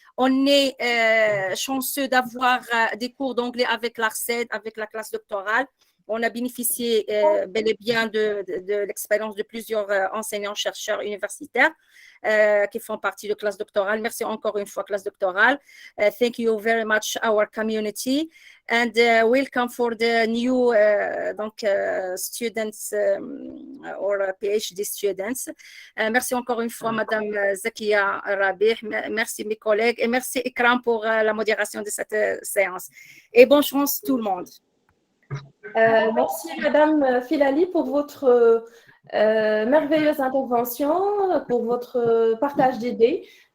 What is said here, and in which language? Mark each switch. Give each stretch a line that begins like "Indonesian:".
French: On est chanceux d'avoir des cours d'anglais avec l'ARCED, avec la classe doctorale. On a bénéficié bel et bien de l'expérience de plusieurs enseignants-chercheurs universitaires qui font partie de classe doctorale. Merci encore une fois, classe doctorale.
English: Thank you very much, our community. And welcome for the new students or PhD students.
French: Merci encore une fois, Madame Zakia Rabih. Merci mes collègues et merci Ikram pour la modération de cette séance. Et bonne chance tout le monde. Merci Madame Filali pour votre merveilleuse intervention, pour votre partage d'idées.